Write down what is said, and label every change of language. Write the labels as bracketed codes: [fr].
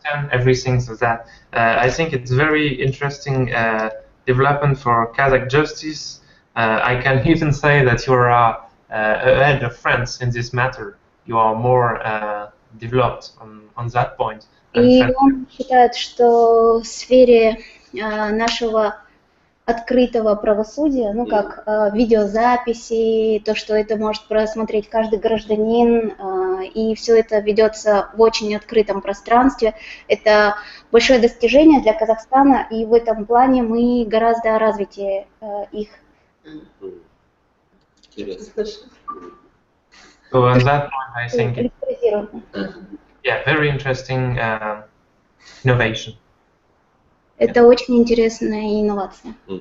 [en] Everything so that. I think it's very interesting development for Kazakh justice. I can even say that you are ahead of France in this matter. You are more developed on that point. [ru] И он считает, что в сфере нашего открытого правосудия, как видеозаписи, то, что это может просмотреть каждый гражданин, и все это ведется в очень открытом пространстве, это большое достижение для Казахстана, и в этом плане мы гораздо развитее их. [en] So on that point, I think very interesting innovation. [ru] Это очень интересная инновация.